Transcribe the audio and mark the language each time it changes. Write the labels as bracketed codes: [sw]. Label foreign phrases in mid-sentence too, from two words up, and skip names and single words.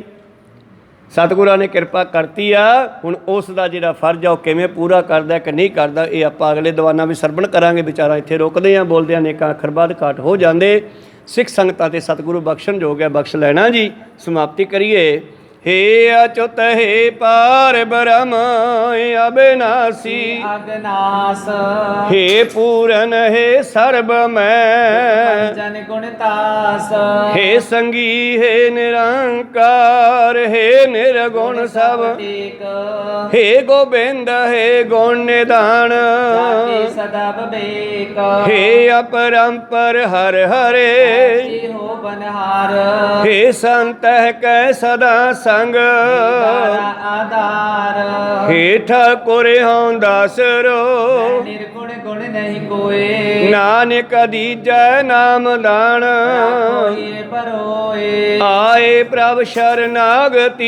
[pa] ਸਤਿਗੁਰਾਂ ਨੇ ਕਿਰਪਾ ਕਰਤੀ ਆ, ਹੁਣ ਉਸ ਦਾ ਜਿਹੜਾ ਫਰਜ਼ ਆ ਉਹ ਕਿਵੇਂ ਪੂਰਾ ਕਰਦਾ ਕਿ ਨਹੀਂ ਕਰਦਾ, ਇਹ ਆਪਾਂ ਅਗਲੇ ਦੀਵਾਨਾਂ ਵਿੱਚ ਸਰਵਣ ਕਰਾਂਗੇ। ਵਿਚਾਰਾਂ ਇੱਥੇ ਰੋਕਦੇ ਹਾਂ। ਬੋਲਦਿਆਂ ਨੇ ਅੱਖਰ ਬਾਅਦ ਘਾਟ ਹੋ ਜਾਂਦੇ। ਸਿੱਖ ਸੰਗਤਾਂ ਤੇ ਸਤਿਗੁਰੂ ਬਖਸ਼ਣ ਜੋਗ ਹੈ, ਬਖਸ਼ ਲੈਣਾ ਜੀ। ਸਮਾਪਤੀ ਕਰੀਏ। [bra] हे अच्युत हे पार ब्रह्म अविनाशी, अगनास हे पूरन हे सर्व मैं, जन गुणतास हे संगी हे निरंकार, हे निर्गुण सब, एक हे गोबिंद हे गुण निधान, जाति सदा विवेक हे अपरंपर हर हरे, हो बनहार हे संत कै सदा संग, आधार हे ठाकुर हूँ दासरो, निर्गुण गुण नहीं कोई, नानक दीजै नाम दान, कोई परोए आए प्रभ शरणागति,